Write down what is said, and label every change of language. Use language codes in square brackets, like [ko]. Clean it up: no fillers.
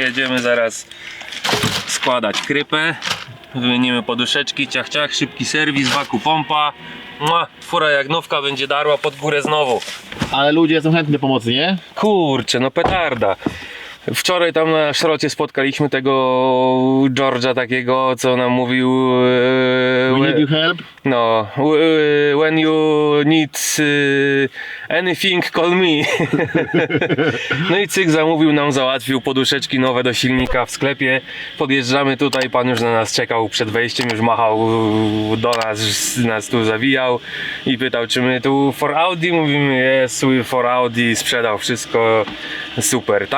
[pl] Jedziemy zaraz składać krypę. Wymienimy poduszeczki, ciach ciach, szybki serwis, waku pompa. Fura jak nówka będzie darła pod górę znowu. Ale ludzie są chętni do pomocy, nie? Kurczę, no petarda. Wczoraj tam na szrocie spotkaliśmy tego George'a takiego, co nam mówił [en] We need your help. no, when you need anything, call me. [pl] No i cyk zamówił nam, załatwił poduszeczki nowe do silnika w sklepie. Podjeżdżamy tutaj, pan już na nas czekał przed wejściem, już machał do nas tu zawijał i pytał, czy my tu [en] for Audi? [pl] Mówimy, [en] yes, we for Audi, [pl] sprzedał wszystko, super.